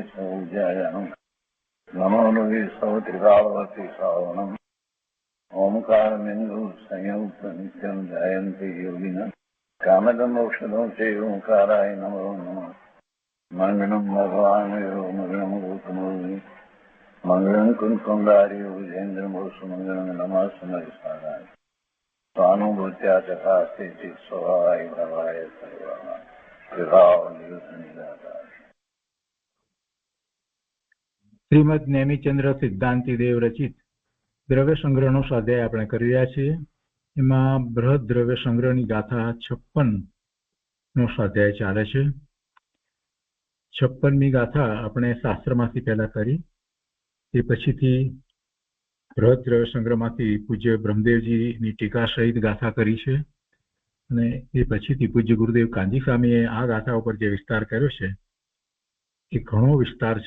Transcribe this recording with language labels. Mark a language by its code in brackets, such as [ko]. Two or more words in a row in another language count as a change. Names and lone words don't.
[sa] सौज्यायानं नमो लोये सौत्रिकावती सावनं ओंकारमिन्दु संयुक्त नित्यं जयन्ति योगिनः कामदं मोक्षदं चैव ओंकाराय नमो नमः मङ्गलं भगवान् मङ्गलं गौतमोनि मङ्गलं कुञ्कुण्डारि विजेन्द्रमोसुमङ्गलं नमः समयसाराय स्वानुभूत्या चकास्ते स्वभावाय भवाय सर्वः विभाव निरुद्ध निराकार। [gu] શ્રીમદ નેમિચંદ્ર સિદ્ધાંતિ દેવ રચિત દ્રવ્ય સંગ્રહનો સ્વાધ્યાય આપણે કરી રહ્યા છીએ. એમાં બૃહદ દ્રવ્ય સંગ્રહની ગાથા 56 નો સ્વાધ્યાય ચાલે છે. 56મી ગાથા આપણે શાસ્ત્રમાંથી પહેલા કરી, તે પછીથી બૃહદ દ્રવ્ય સંગ્રહમાંથી પૂજ્ય બ્રહ્મદેવજીની ટીકા સહિત ગાથા કરી છે, અને એ પછીથી પૂજ્ય ગુરુદેવ કાંજી સ્વામીએ આ ગાથા ઉપર જે વિસ્તાર કર્યો છે એ ઘણો વિસ્તાર છે.